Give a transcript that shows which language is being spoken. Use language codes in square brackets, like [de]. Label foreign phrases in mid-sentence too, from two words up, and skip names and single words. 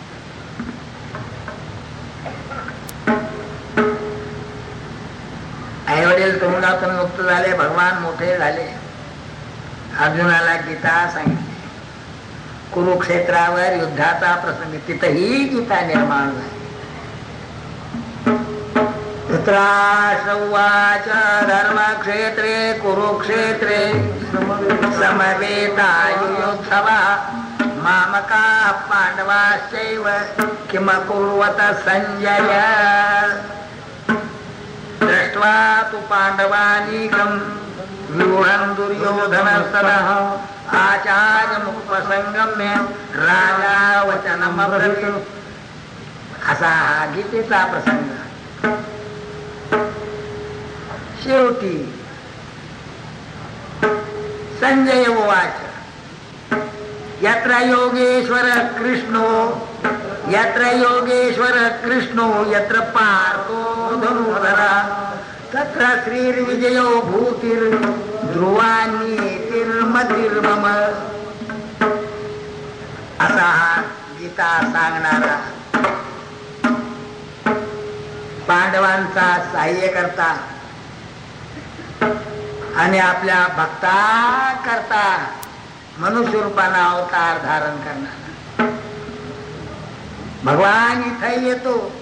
[mr] आई वडील तुरुंगातून मुक्त झाले, भगवान मोठे झाले. अर्जुनाला गीता सांगितली. कुरुक्षेत्रावर युद्धाचा प्रसंग, तिथंही गीता निर्माण झाली. [sa] धृतराष्ट्रवाच धर्मक्षेत्रे कुरुक्षेत्रे समवेतायुयोत्सवा मामकाः पांडवाश्चैव किमकुर्वत संजय. दृष्ट्वा तु पांडवानीकं व्यूढं दुर्योधनस्ततः आचार्यमुपसंगम्य राजा वचनमब्रवीत्. [mr] असा हा गीतेचा प्रसंग. [sa] शेवटी संजय उवाच यत्र योगेश्वर कृष्णो, यत्र योगेश्वर कृष्णो, यत्र पार्थो धनुधरा, तत्र श्रीर्विजयो भूतिर्ध्रुवानीतिर्मतिर्मम. [mr] असा हा गीता सांगणारा, पांडवांचा सहाय्य करता आणि आपल्या भक्ता करता मनुष्य रूपाने अवतार धारण करणार भगवान इथे येतो.